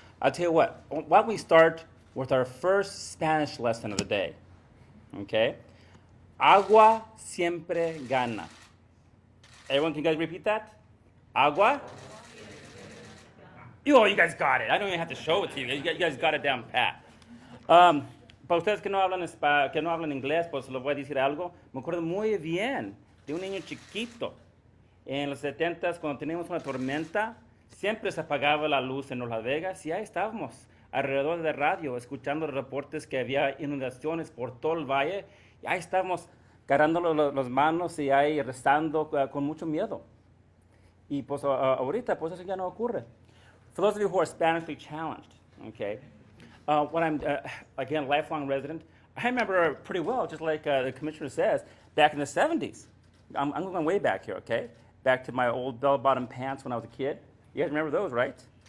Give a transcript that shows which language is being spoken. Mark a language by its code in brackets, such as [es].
[en] I'll tell you what, why don't we start with our first Spanish lesson of the day, okay? [es] Agua siempre gana. [en] Everyone, can you guys repeat that? Agua? Oh, you guys got it. I don't even have to show it to you. You guys got it down pat. [es] Para ustedes que no hablan inglés, pues les voy a decir algo. Me acuerdo muy bien de un niño chiquito. En los 70s, cuando teníamos una tormenta, siempre se apagaba la luz en Las Vegas y ahí estábamos, alrededor de radio, escuchando reportes que había inundaciones por todo el valle. Y ahí estábamos agarrando las manos y ahí rezando con mucho miedo. Y pues ahorita, pues eso ya no ocurre. [en] For those of you who are Spanishly challenged, okay, when I'm, again, lifelong resident, I remember pretty well, just like the commissioner says, back in the 70s. I'm going way back here, okay? Back to my old bell-bottom pants when I was a kid. You guys remember those, right?